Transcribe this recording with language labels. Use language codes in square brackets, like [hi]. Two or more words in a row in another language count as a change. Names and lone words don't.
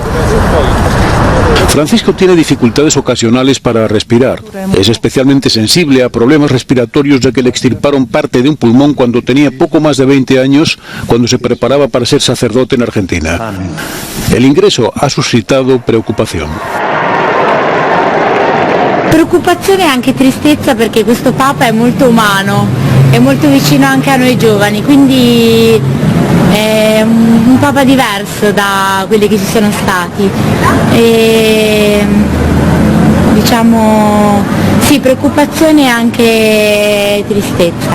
[es] Francisco tiene dificultades ocasionales para respirar. Es especialmente sensible a problemas respiratorios ya que le extirparon parte de un pulmón cuando tenía poco más de 20 años, cuando se preparaba para ser sacerdote en Argentina. El ingreso ha suscitado preocupación. [it] Preoccupazione e anche tristezza perché questo Papa è molto umano, è molto vicino anche a noi giovani, quindi è un Papa diverso da quelli che ci sono stati. E, diciamo, sì, preoccupazione e anche tristezza.